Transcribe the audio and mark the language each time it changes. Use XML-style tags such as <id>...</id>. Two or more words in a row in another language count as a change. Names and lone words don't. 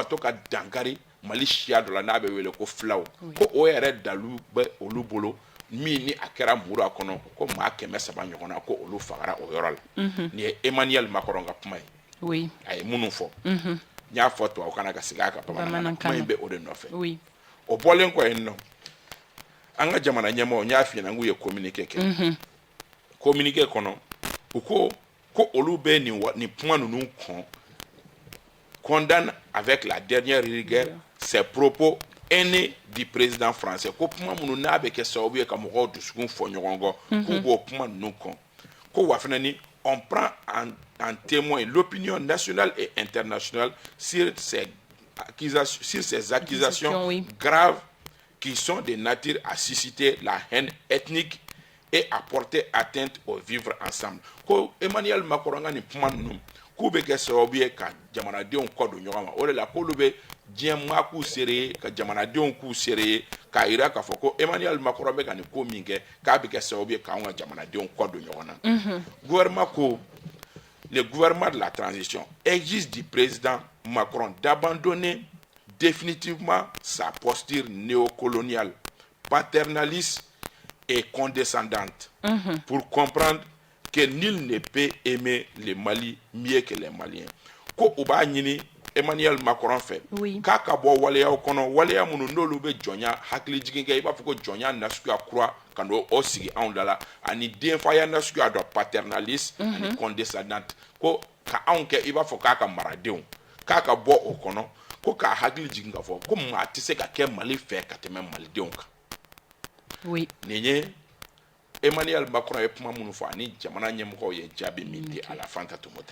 <bm>to ka dankari Mali siya dɔ la n'a bɛ wele ko fulaw ko o yɛrɛ dalu bɛ olu bolo min ni a kɛra Moura kɔnɔ ko maa 300 ɲɔgɔn na ko olu fagara o yɔrɔ la ni ye Emmanuel Macron ka kuma ye a ye minnu fɔ n y'a fɔ tubabu kana ka segin a kan bamanankan kuma in bɛ o de nɔfɛ o bɔlen kɔ yen nɔ an ka jamana ɲɛmɔgɔ n y'a f'i ɲɛna n k'u ye communiqué kɛ communiqué kɔnɔ u ko olu bɛ nin kuma ninnu</bm> <fr>condamne avec la dernière rigueur ces propos haineux du président français</fr> <bm>ko kuma minnu n'a bɛ kɛ sababu ye ka mɔgɔw dusukun fɔ ɲɔgɔn kɔ k'u b'o kuma ninnu kɔn ko wa fana ni</bm> <fr>on prend en témoin l'opinion nationale et internationale sur ces accusations graves qui sont de nature à susciter la haine ethnique et à porter atteinte au vivre ensemble.</fr> <bm>Ko Emmanuel Macron nga ni kuma ninnu k'u bɛ kɛ sababu ye ka jamanadenw kɔ don ɲɔgɔn ma o de la k'olu bɛ diɲɛ maa k'u seere ye ka jamanadenw k'u seere ye k'a jira k'a fɔ ko Emmanuel Macron bɛ ka nin ko min kɛ k'a bɛ kɛ sababu ye k'anw ka jamanadenw kɔ don ɲɔgɔn na gouvernement ko</bm> <fr>le gouvernement de la transition exige du président Macron d'abandonner définitivement sa posture néocoloniale, paternaliste et condescendante pour comprendre que nul ne peut aimer le Mali mieux que les Maliens.</fr> <bm>Ko u b'a ɲini Emmanuel Macron fɛ k'a ka bɔ waleyaw kɔnɔ waleya minnu n'olu bɛ jɔnya hakili jigin kɛ i b'a fɔ ko jɔnya nasuguya kura ka n'o sigi anw da la ani denfaya nasuguya dɔ paternaliste ani condescendante ko ka anw kɛ i b'a fɔ k'a ka maradenw k'a ka bɔ o kɔnɔ ko k'a hakili jigin k'a fɔ ko maa tɛ se ka kɛ Mali fɛ ka tɛmɛ malidenw kan nin ye Emmanuel Macron ye kuma minnu fɔ ani jamana ɲɛmɔgɔw ye jaabi min di a la Fanta Tumota.</bm>